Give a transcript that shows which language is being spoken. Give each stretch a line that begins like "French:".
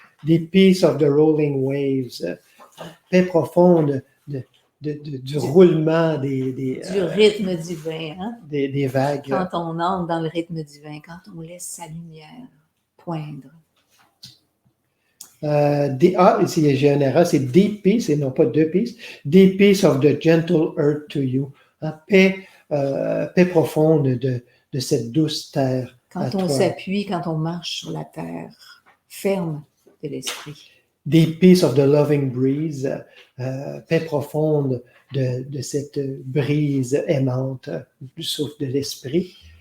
English: Deep peace of the rolling waves,
French: paix profonde du roulement du rythme divin. Hein? Des vagues. Quand on entre dans le rythme divin, quand on laisse sa lumière poindre. Ici, j'ai un erreur, c'est deep peace et non pas deux peace.
English: Deep peace of the gentle earth to you.
French: Paix profonde de cette douce terre. Quand on s'appuie, quand on marche sur la terre ferme de l'esprit.
English: Deep peace of the loving breeze.
French: Paix profonde de cette brise aimante du souffle de l'esprit.